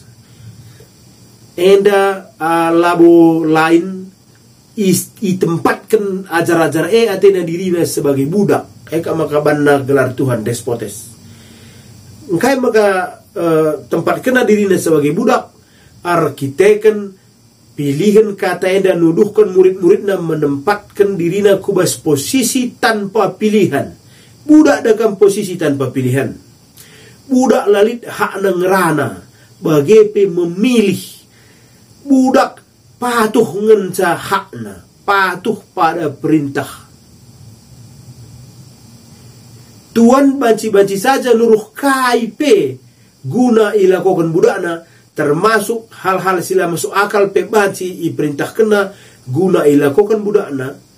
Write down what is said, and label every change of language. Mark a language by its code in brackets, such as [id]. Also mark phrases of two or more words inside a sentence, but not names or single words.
[btx] Enda labo lain itempatkan ajar-ajar atena dirina [id] sebagai budak. [btx] Eka maka banna gelar Tuhan despotes. Engkai maka tempatkan dirina [id] sebagai budak. [btx] Arkiteken pilihan kata enda nuduhkan murid-muridna menempatkan dirina kubas [id] posisi tanpa pilihan. Budak dalam posisi tanpa pilihan. [btx] Budak lalit hak ngerana bagepe memilih. Budak patuh ngenca hakna, [id] patuh pada perintah. [btx] Tuan banci-banci saja luruh KIP guna ilakokan budakna, termasuk hal-hal sila [id] masuk akal [btx] pe banci iperintah kena guna ilakokan budakna.